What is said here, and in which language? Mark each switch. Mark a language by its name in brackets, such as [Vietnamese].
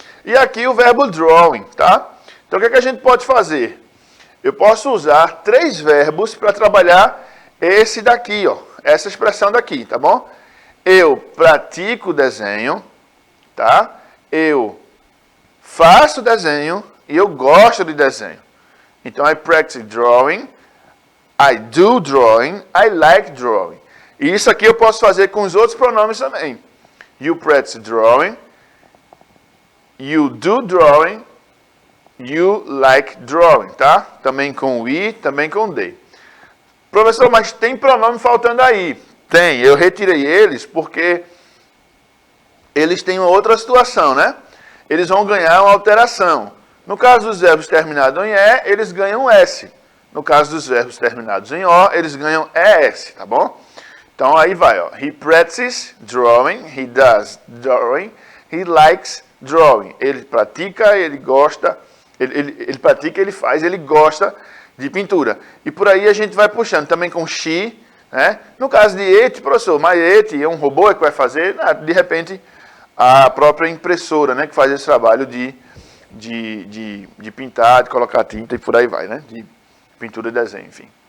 [Portuguese] E aqui o verbo drawing, tá? Então, o que é que a gente pode fazer? Eu posso usar 3 verbos para trabalhar esse daqui, ó. Essa expressão daqui, tá bom? Eu pratico desenho, tá? Eu faço desenho e eu gosto de desenho. [English] Então, I practice drawing, I do drawing, I like drawing. E isso aqui eu posso fazer com os outros pronomes também. You practice drawing, you do drawing, you like drawing, tá? [Portuguese] Também com we, também com they. Professor, mas tem pronome faltando aí. Tem, eu retirei eles porque eles têm uma outra situação, né? Eles vão ganhar uma alteração. No caso dos verbos terminados em E, eles ganham S. No caso dos verbos terminados em O, eles ganham ES, tá bom? Então aí vai, ó. [English] He practices drawing, he does drawing, he likes drawing. [Portuguese] Ele pratica, ele gosta, ele pratica, ele faz, ele gosta de pintura. E por aí a gente vai puxando também com she, né? No caso de it, professor, mas it é um robô que vai fazer, de repente, a própria impressora, né? Que faz esse trabalho de pintar, de colocar tinta e por aí vai, né? De pintura e desenho, enfim.